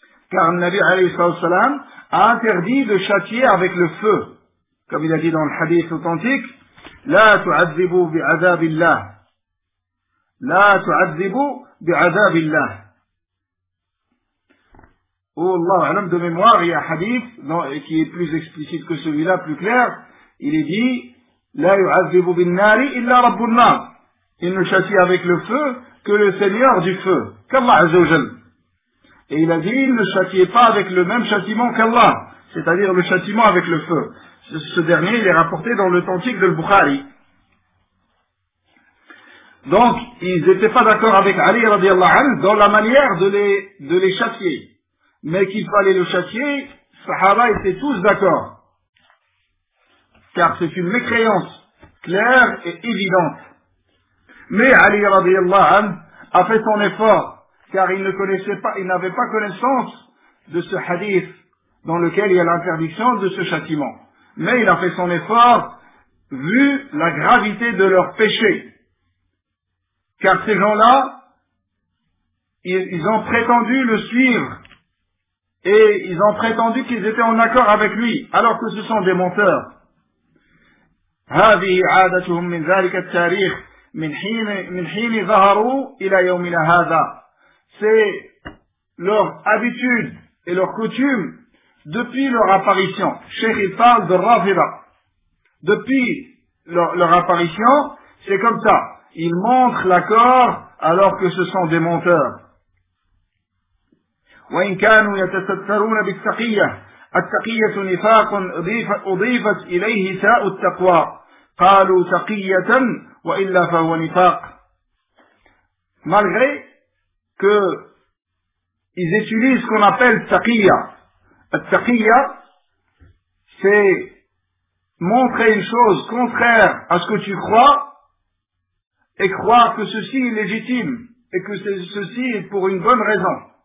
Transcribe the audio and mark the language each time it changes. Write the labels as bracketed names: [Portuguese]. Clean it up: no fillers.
[French] Car le Nabi, alayhi sallam, a interdit de châtier avec le feu, comme il a dit dans le hadith authentique, [Arabic] لا تعذبوا بعذاب الله [French] لا تعذبوا بعذاب الله. Oh Allah, un homme de mémoire, il y a un hadith qui est plus explicite que celui-là, plus clair. [Arabic] Il est dit لا يعذب بالنار إلا رب النار. [French] Il ne châtie avec le feu que le Seigneur du feu, qu'Allah Azza wa Jal. Et il a dit, il ne châtie pas avec le même châtiment qu'Allah, c'est-à-dire le châtiment avec le feu. Ce dernier, il est rapporté dans l'authentique de Bukhari. Donc, ils n'étaient pas d'accord avec Ali, radiallahu anhu, dans la manière de les châtier. Mais qu'il fallait le châtier, Sahaba étaient tous d'accord. Car c'est une mécréance claire et évidente. Mais Ali, radiallahu anhu, a fait son effort, car il n'avait pas connaissance de ce hadith dans lequel il y a l'interdiction de ce châtiment. Mais il a fait son effort, vu la gravité de leur péché. Car ces gens-là, ils ont prétendu le suivre. Et ils ont prétendu qu'ils étaient en accord avec lui, alors que ce sont des menteurs. [Arabic] هذه عادتهم من ذلك التاريخ من حين ظهروا إلى يومنا هذا. [French] C'est leur habitude et leur coutume. Depuis leur apparition, Cheikh il parle de Rafida. Depuis leur apparition, c'est comme ça. ils montrent l'accord alors que ce sont des menteurs. [Arabic] وإن كانوا يتسترون بالتقية التقية نفاق أضيفت إليه ساء التقوى قالوا تقية وإلا فهو نفاق. [French] Malgré que ils utilisent ce qu'on appelle التقية. التقية c'est montrer une chose contraire à ce que tu crois et croire que ceci est légitime et que ceci est pour une bonne raison.